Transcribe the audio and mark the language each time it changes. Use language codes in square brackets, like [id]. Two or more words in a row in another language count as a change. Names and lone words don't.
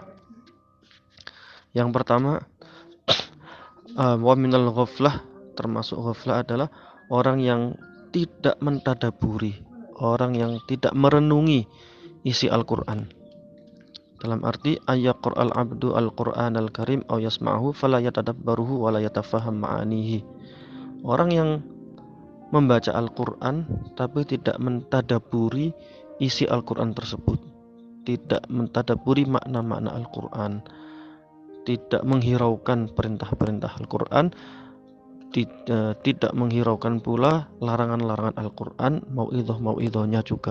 [id] Yang pertama, [ar] ومن الغفلة, [id] termasuk ghaflah adalah orang yang tidak mentadaburi, orang yang tidak merenungi isi Al-Quran. Dalam arti [ar] أن يقرأ العبد القرآن الكريم أو يسمعه فلا يتدبره ولا يتفهم معانيه. [id] Orang yang membaca Al-Quran tapi tidak mentadaburi isi Al-Quran tersebut, tidak mentadaburi makna-makna Al-Quran, tidak menghiraukan perintah-perintah Al-Quran, tidak menghiraukan pula larangan-larangan Al-Quran, mauidhah-mauidhahnya juga.